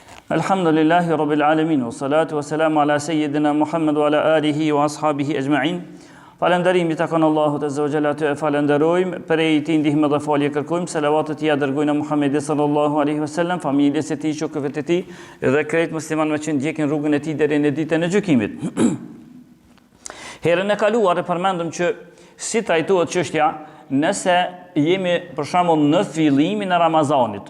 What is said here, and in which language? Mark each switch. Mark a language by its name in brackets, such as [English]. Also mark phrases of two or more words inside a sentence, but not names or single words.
[Arabic] الحمد لله رب العالمين، والصلاة والسلام على سيدنا محمد وعلى آله وأصحابه أجمعين. [Albanian] Falenderimi takon Allahut [Arabic] عز وجل, [Albanian] të falenderojmë, prej tij ndihmë dhe falje kërkojmë, selavatet ja dërgojnë Muhamedit [Arabic] صلى الله عليه وسلم, [Albanian] familjes së tij, shokëve të tij dhe krejt muslimanëve që ndjekin rrugën e tij deri në ditën e gjykimit. Herën e kaluar e përmendëm që si trajtohet çështja nëse jemi për shembull në fillimin e Ramazanit.